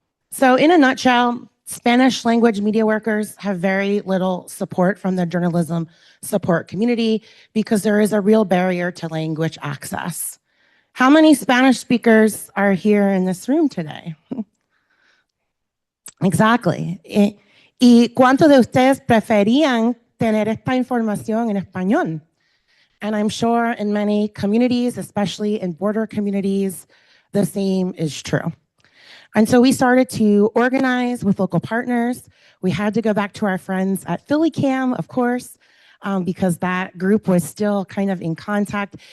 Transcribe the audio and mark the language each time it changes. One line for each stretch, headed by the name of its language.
English: So in a nutshell, Spanish language media workers have very little support from the journalism support community because there is a real barrier to language access. How many Spanish speakers are here in this room today? Exactly.
Spanish: ¿Y cuántos de ustedes preferían tener esta información en español?
English: And I'm sure in many communities, especially in border communities, the same is true. And so we started to organize with local partners. We had to go back to our friends at PhillyCAM, of course, because that group was still kind of in contact.